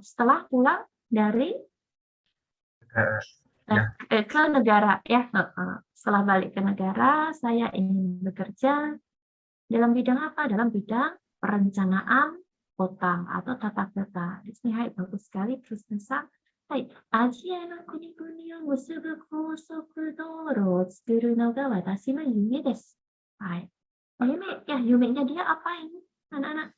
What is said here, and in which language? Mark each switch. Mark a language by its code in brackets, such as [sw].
[id] Setelah pulang dari ke negara ya, setelah balik ke negara, saya ingin bekerja dalam bidang apa? Dalam bidang perencanaan kota atau tata kota. Di sini hai bagus sekali terus bisa. [ja] Hai, Asia no kuni-kuniを結ぶ高速道路を作るのが私の夢です。 Hai. [id] Yumenya dia apa ini, anak-anak?